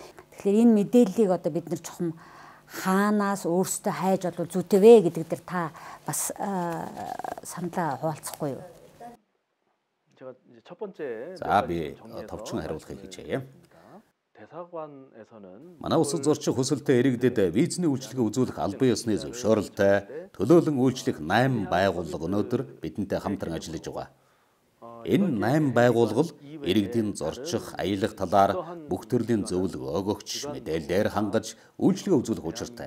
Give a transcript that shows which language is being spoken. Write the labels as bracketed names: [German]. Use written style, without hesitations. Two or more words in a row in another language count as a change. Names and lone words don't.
[Mongolian] Тэгэхээр энэ мэдээллийг одоо бид нар чухам хаанаас өөрсдөө хайж болов зүйтэй вэ гэдэг дээр та бас саналаа хуваалцахгүй юу? [Korean] 제가 이제 첫 번째 [Mongolian] За би товчхон хариулахыг хичээе. Манай улсад зорчих хүсэлтэд иргэдэд визний үйлчилгээ үзүүлэх албан ёсны зөвшөөрөлтэй төлөөлөн үйлчлэх 8 байгууллага өнөөдөр бидэнтэй хамтран ажиллаж байгаа. Энэ 8 байгууллага иргэдийн зорчих, аялах талаар бүх төрлийн зөвлөгөө өгөгч, мэдээлэлээр хангаж үйлчилгээ үзүүлэх учиртай.